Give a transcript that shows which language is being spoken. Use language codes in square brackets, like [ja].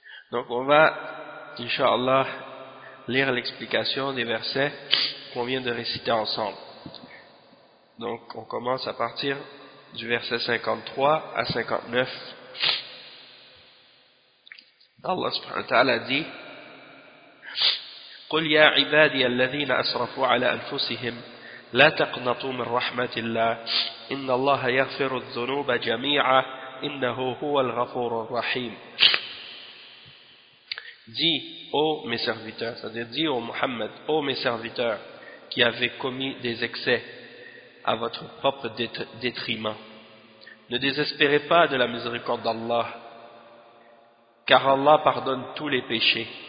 [fr] Donc on va, inshallah, lire l'explication des versets qu'on vient de réciter ensemble. Donc on commence à partir du verset 53 à 59. Allah subhanahu wa ta'ala dit: [ar] قل يا عبادي الذين أسرفوا على أنفسهم لا تقنطوا من رحمة الله إن الله يغفر الذنوب جميعا إنه هو الغفور الرحيم. [fr] dit ô mes serviteurs, c'est-à-dire dit au Mohammed, ô mes serviteurs qui avez commis des excès à votre propre détriment, ne désespérez pas de la miséricorde d'Allah, car Allah pardonne tous les péchés.